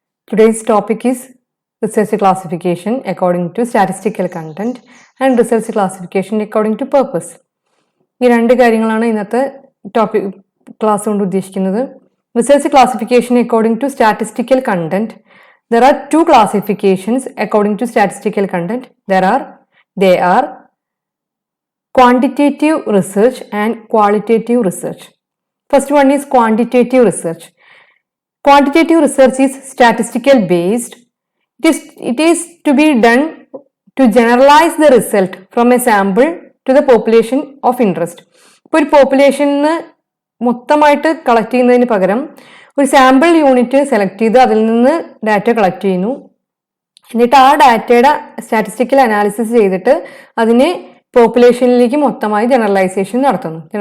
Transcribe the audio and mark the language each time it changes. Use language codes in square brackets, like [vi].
[en] Today's topic is research classification according to statistical content and research classification according to purpose. [ml] ഈ രണ്ട് കാര്യങ്ങളാണ് ഇന്നത്തെ topic class കൊണ്ട് ഉദ്ദേശിക്കുന്നത്. [en] Research classification according to statistical content. There are two classifications according to statistical content. They are quantitative research and qualitative research. First one is quantitative research. Quantitative research is statistical based. It is to be done to generalize the result from a sample to the population of interest. [ml] ഇപ്പോൾ ഒരു population മൊത്തമായിട്ട് collect ചെയ്യുന്നതിന് പകരം ഒരു sample unit select ചെയ്ത് അതിൽ നിന്ന് data collect ചെയ്യുന്നു. എന്നിട്ട് ആ ഡാറ്റയുടെ സ്റ്റാറ്റിസ്റ്റിക്കൽ അനാലിസിസ് ചെയ്തിട്ട് അതിനെ പോപ്പുലേഷനിലേക്ക് മൊത്തമായി ജനറലൈസേഷൻ നടത്തുന്നു.